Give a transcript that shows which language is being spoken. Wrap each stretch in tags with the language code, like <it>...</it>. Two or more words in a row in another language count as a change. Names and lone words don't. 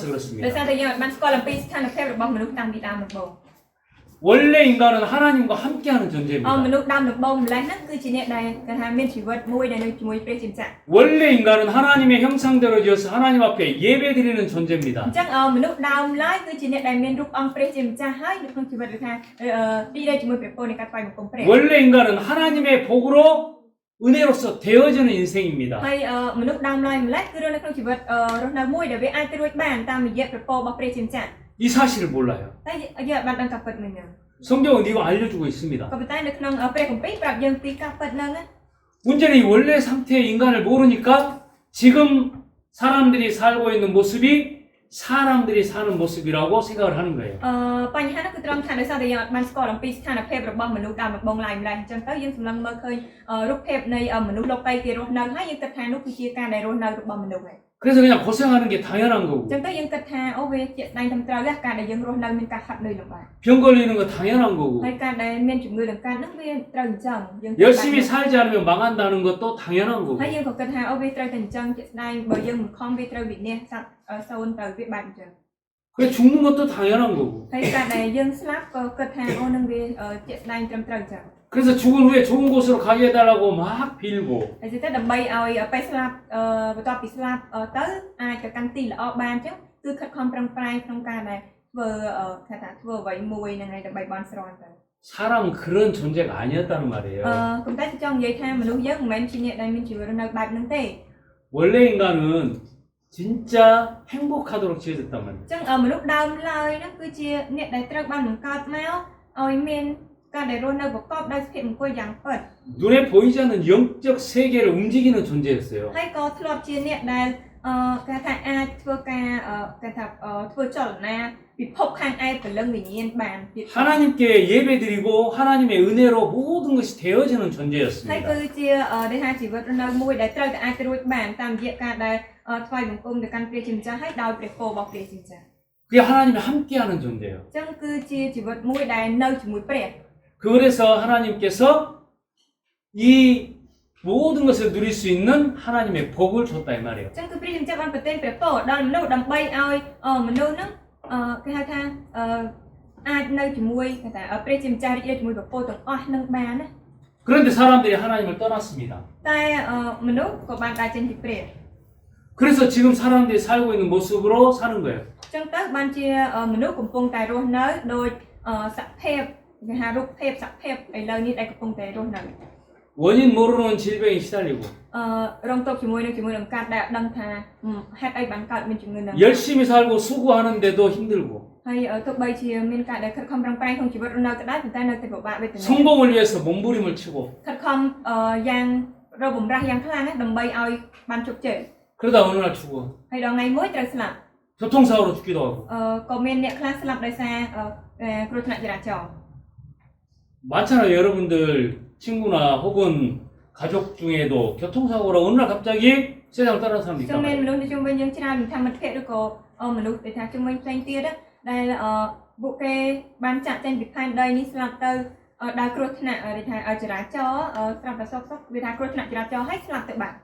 <km>ដោយ</km> <ko>그렇습니다.</ko> <km>សារតែយើងអត់បានស្គាល់អំពីស្ថានភាពរបស់មនុស្សតាំងពីដើមដំបូង</km> <ko>원래 인간은 하나님과 함께하는</ko> <km>មនុ</km> <ko>존재입니다.</ko> <km>ស្សដើមដំបូងម្លេះហ្នឹងគឺជាអ្នកដែលគេថាមានជីវិតមួយដែលនៅជាមួយព្រះជាម្ចាស់</km> <ko>원래 인간은 하나님의 형상대로 지어서 하나님 앞에 예배드리는 존재입니다.</ko> <km>អញ្ចឹងមនុស្សដើមឡើយគឺជាអ្នកដែលមានរូបអង្គព្រះជាម្ចាស់ហើយនៅក្នុងជីវិតឬថាទីដែលជាមួយព្រះពរនៃការថ្វាយបង្គំព្រះ</km> <ko>원래 인간은 하나님의 복으로 은혜로서 되어지는 인생입니다.</ko> <km>ហើយមនុស្សដើមឡើយម្លេះគឺរស់នៅក្នុងជីវិតរស់នៅមួយដែលវាអាចទៅរួចបានតាមរយៈព្រះពររបស់ព្រះជាម្ចាស់</km> <ko>이 사실을 몰라요.</ko> <km>តែយើងអត់បានដឹងការពិតមួយហ្នឹង</km> <ko>성경은 이거 알려주고 있습니다.</ko> <km>ក៏ប៉ុន្តែនៅក្នុងព្រះគម្ពីរប្រាប់យើងពីការពិតហ្នឹងណា</km> <ko>문제는 이 원래 상태의 인간을 모르니까 지금 사람들이 살고 있는 모습이 사람들이 사는 모습이라고 생각을 하는 거예요.</ko> <km>បញ្ហានោះគឺត្រង់ថាដោយសារតែយើងអត់បានស្គាល់អំពីស្ថានភាពរបស់មនុស្សដើមដំបូងឡើយម្ល៉េះអញ្ចឹងទៅយើងសម្លឹងមើលឃើញរូបភាពនៃមនុស្សលោកីគេរស់នៅហើយយើងគិតថានោះគឺជាការដែលរស់នៅរបស់មនុស្សហើយ</km> <ko>그래서 그냥 고생하는 게 당연한</ko> <km>អ</km> <ko>거고</ko> <km>ញ្ចឹងទៅយើងគិតថាអូវាជាស្ដែងត្រឹមត្រូវការដែលយើងរស់នៅមានការហាត់នឿយលំបាក</km> <ko>병 걸리는 거 당연한 거고</ko> <km>ហើយការដែលមានជំងឺដង្កាត់ហ្នឹងវាត្រូវអញ្ចឹងយើង</km> <ko>열심히 살지 않으면 망한다는 것도 당연한 거고</ko> <km>ហើយយើងក៏គិតថាអូវាត្រូវតែអញ្ចឹងជាស្ដែងបើយើងមិនខំវាត្រូវវិនាសសាប់សូន្យទៅវាបែបអញ្ចឹង</km> <ko>그래 죽는 것도 당연한 거고</ko> <km>ហើយការដែលយើងស្លាប់ក៏គិតថាអូនឹងវាជាស្ដែងត្រឹមត្រូវអញ្ចឹង</km> <ko>그래서 죽은 후에 좋은 곳으로 가게 해달라고 막 빌고</ko> <km>ហើយទៅដើម្បីឲ្យពេលស្លាប់បន្ទាប់ពីស្លាប់ទៅអាចទៅកាន់ទីល្អបានអញ្ចឹងគឺខិតខំប្រឹងប្រែងក្នុងការដែលធ្វើគេថាធ្វើអ្វីមួយហ្នឹងហើយដើម្បីបានស្រន់ទៅ</km> <ko>사람은 그런 존재가 아니었다는 말이에요.</ko> <km>ប៉ុន្តែចង់និយាយថាមនុស្សយើងមិនមែនជាអ្នកដែលមានជីវិតរស់នៅបែបហ្នឹងទេ</km> <ko>원래 인간은 진짜 행복하도록 지어졌단 말이에요.</ko> <km>អញ្ចឹងមនុស្សដើមឡើយហ្នឹងគឺជាអ្នកដែលត្រូវបានបង្កើតមកឲ្យមានការដែលរស់នៅប្រកបដោយសុភមង្គលយ៉ាងពិត</km> <ko>눈에 보이지 않는 영적 세계를 움직이는 존재였어요.</ko> <km>ហើយក៏ធ្លាប់ជាអ្នកដែលគេថាអាចធ្វើការគេថាធ្វើចលនាពិភពខាងឯព្រលឹងវិញ្ញាណបានទៀត</km> <ko>하나님께 예배드리고 하나님의 은혜로 모든 것이 되어지는</ko> <km>ហើយ</km> <ko>존재였습니다.</ko> <km>គឺជាដែលថាជីវិតរស់នៅមួយដែលត្រូវតែអាចទៅរួចបានតាមរយៈការដែលថ្វាយបង្គំទៅកាន់ព្រះជាម្ចាស់ហើយដោយព្រះពររបស់ព្រះជាម្ចាស់</km> <ko>그게 하나님이 함께하는 존재예요.</ko> <km>អញ្ចឹងគឺជាជីវិតមួយដែលនៅជាមួយព្រះ</km> <ko>그래서 하나님께서 이 모든 것을 누릴 수 있는 하나님의 복을 줬다 이 말이에요.</ko> <km>អញ្ចឹងគឺព្រះជាម្ចាស់បានប្រទានព្រះពរដល់មនុស្សដើម្បីឲ្យមនុស្សហ្នឹងគេហៅថាអាចនៅជាមួយគេថាព្រះជាម្ចាស់រីករាយជាមួយព្រះពរទាំងអស់នឹងបានណា</km> <ko>그런데 사람들이 하나님을 떠났습니다.</ko> <km>តែមនុស្សក៏បានដើរចេញពីព្រះ</km> <ko>그래서 지금 사람들이 살고 있는 모습으로 사는 거예요.</ko> <km>អញ្ចឹងទៅបានជាមនុស្សកំពុងតែរស់នៅដោយសភាពគេហៅរូបភាពសភាពឥឡូវនេះដែលកំពុងតែរស់នៅ</km> <ko>원인 모르는 질병에 시달리고</ko> <km>រងទុកជាមួយនឹងការដែលដឹងថាហេតុអីបានកើតមានជំងឺហ្នឹង</km> <ko>열심히 살고 수고하는데도 힘들고</ko> <km>ហើយទោះបីជាមានការដែលខិតខំប្រឹងប្រែងក្នុងជីវិតរស់នៅក៏ដោយប៉ុន្តែនៅតែពិបាកវេទនា</km> <ko>성공을 위해서 몸부림을 치고</ko> <km>ខិតខំយ៉ាងរកបំរាស់យ៉ាងខ្លាំងណាស់ដើម្បីឲ្យបានជោគជ័យ</km> <ko>그러다 어느 날 죽어.</ko> <km>ហើយដល់ថ្ងៃមួយត្រូវស្លាប់</km> <ko>교통사고로 죽기도 하고</ko> <km>ក៏មានអ្នកខ្លះស្លាប់ដោយសារគ្រោះថ្នាក់ចរាចរណ៍</km> <ko>많잖아요. 여러분들 친구나 혹은 가족 중에도 교통사고로 어느 날 갑자기 세상을 떠난 사람도</ko> <km>ចឹង</km> <ko>있단</ko> <km>មាន</km> <ko>말이에요.</ko> <km>មនុស្សនៅជុំវិញយើងច្រើនថាមិត្តភក្តិឬក៏មនុស្សដែលថាជុំវិញផ្សេងទៀតដែលពួកគេបានចាក់ចេញពីផែនដីនេះស្លាប់ទៅដោយគ្រោះថ្នាក់ដែលថាចរាចរណ៍ស្រាប់តែសុកវាថាគ្រោះថ្នាក់ចរាចរណ៍ហើយស្លាប់ទៅបាត់</km>